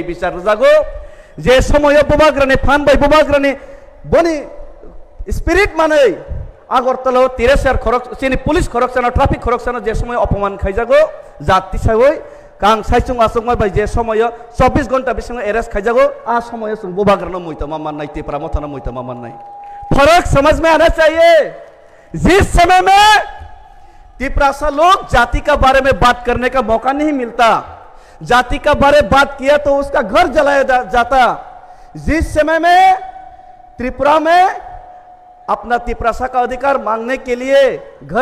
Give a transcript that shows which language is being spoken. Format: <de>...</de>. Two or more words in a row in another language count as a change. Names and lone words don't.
<trp>बिचार जागो जे समय बुबाग्रानि फान बाय बुबाग्रानि बनि स्पिरिट मानै आगरतलाव तिरेसार खरक चिनि पुलिस खरकसानो ट्राफिक खरकसानो जे समय अपमान खायजागो जाति सावै कां साइचुं आसुंगमाय बाय जे समय 24 घंटा बिसिङाव एरेस्ट खायजागो आ समय जों बुबाग्रानो मुइतो माननाय तिप्रा मथानो मुइतो माननाय</trp> <hi>फर्क समझ में आना चाहिए जिस समय में तिप्रासा लोग जाति का बारे में बात करने का मौका नहीं मिलता जाति का बारे में बात किया तो उसका घर जलाया जाता जिस समय में त्रिपुरा में अपना तिप्रासा का अधिकार मांगने के लिए घर</hi>